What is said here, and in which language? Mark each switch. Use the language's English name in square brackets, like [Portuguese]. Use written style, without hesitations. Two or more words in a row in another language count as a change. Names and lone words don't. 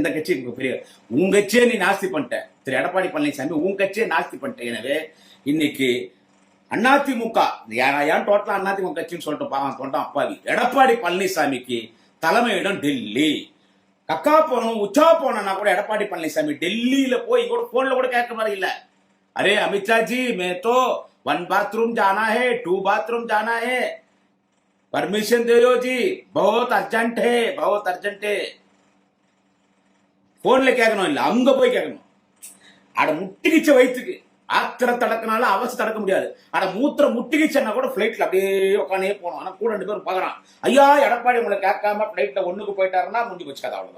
[Tamil] எந்த கட்சி பெரிய, உங்க கட்சியை நீ நாஸ்தி பண்ணிட்ட, திரு எடப்பாடி பழனிசாமி உன் கட்சியை நாஸ்தி பண்ணிட்டேன். எனவே இன்னைக்கு அதிமுக ஏன் டோட்டலா அதிமுக கட்சின்னு சொல்லிட்டு சொல்லிட்டோம் அப்பாவி. எடப்பாடி பழனிசாமிக்கு தலைமையிடம் டெல்லி. கக்கா போனோம் உச்சா போனா கூட எடப்பாடி பழனிசாமி டெல்லியில போய் கூட போன்ல கூட கேட்க மாதிரி இல்ல. [Hindi] அரே अमित शाह जी मैं तो 1 बाथरूम जाना है 2 बाथरूम जाना है परमिशन दे दो जी बहुत अर्जेंट है बहुत अर्जेंट है. [Tamil] போன்ல கேட்கணும் இல்ல, அங்க போய் கேட்கணும். அட முட்டிக்கிச்ச வயிற்றுக்கு ஆத்திர தடக்கினால அவசரம் தடக்க முடியாது. ஆனா மூத்திர முட்டிக்கிச்சன்னா கூட பிளைட்ல அப்படியே உட்காந்தே போனோம். ஆனா கூட 2 பேரும் பாக்குறான், ஐயா எடப்பாடி உங்களை கேட்காம பிளைட்ல ஒண்ணுக்கு போயிட்டாருன்னா முடிஞ்சு போச்சு கதை, அவ்வளவுதான்.